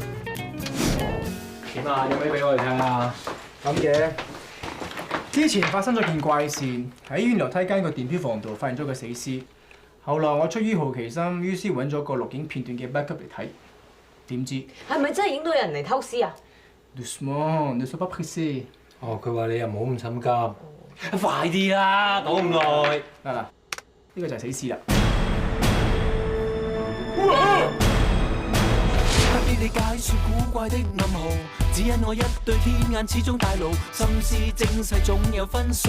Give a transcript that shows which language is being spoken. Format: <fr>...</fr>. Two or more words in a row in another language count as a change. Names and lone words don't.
<yue>點啊？有咩俾我哋聽啊？咁嘅，之前發生咗件怪事，喺醫院樓梯間個電錶房度發現咗個死屍。後來我出於好奇心，於是揾咗個錄影片段嘅 backup 嚟睇，點知係咪真係影到有人嚟偷屍啊</yue> <fr>？Doucement, ne sois pas pressé。</fr> <yue>哦，佢話你又唔好咁心急。快啲啦，講咁耐。嗱，呢個就係死屍啦。不必你解説古怪的暗號，只因我一對天眼始終大路，心思精細總有分數。</yue>